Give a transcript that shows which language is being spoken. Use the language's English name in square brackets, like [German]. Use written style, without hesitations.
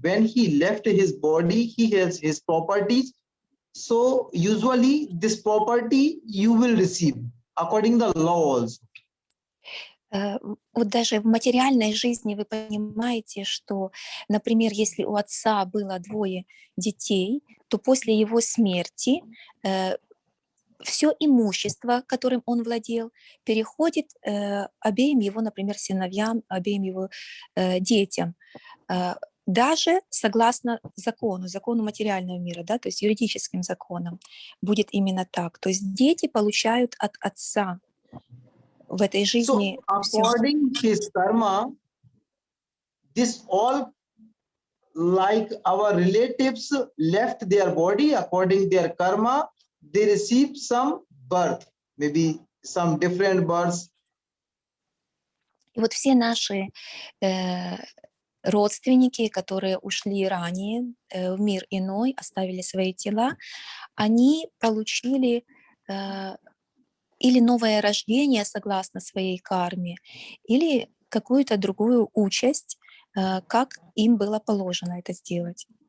[English] When he left his body, he has his properties. So usually this property you will receive according the law also. [Russian] Вот даже в материальной жизни вы понимаете, что, например, если у отца было двое детей, то после его смерти все имущество, которым он владел, переходит обеим его, например, сыновьям, обеим его детям. Даже согласно закону материального мира, да, то есть юридическим законам, будет именно так. То есть дети получают от отца в этой жизни [English] So [Russian] всё. [English] according his karma, this all like our relatives left their body according their karma, they receive some birth, maybe some different births. [Russian] И вот все наши родственники, которые ушли ранее в мир иной, оставили свои тела, они получили или новое рождение согласно своей карме, или какую-то другую участь, как им было положено это сделать.